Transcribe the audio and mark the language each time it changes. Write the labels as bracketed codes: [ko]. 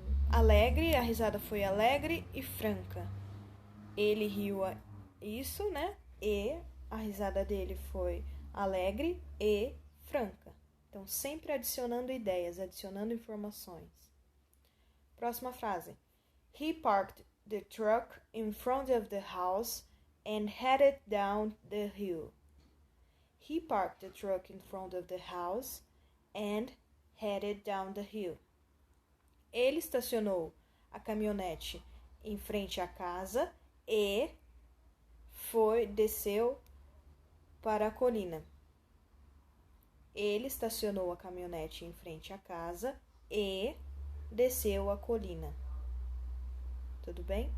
[pt] Alegre, a risada foi alegre e franca. Ele riu isso, né? E a risada dele foi alegre e franca. Então, sempre adicionando ideias, adicionando informações. Próxima frase. [en] He parked the truck in front of the house and headed down the hill. He parked the truck in front of the house and headed down the hill. [pt] Ele estacionou a caminhonete em frente à casa e desceu para a colina. Ele estacionou a caminhonete em frente à casa e desceu a colina. Tudo bem?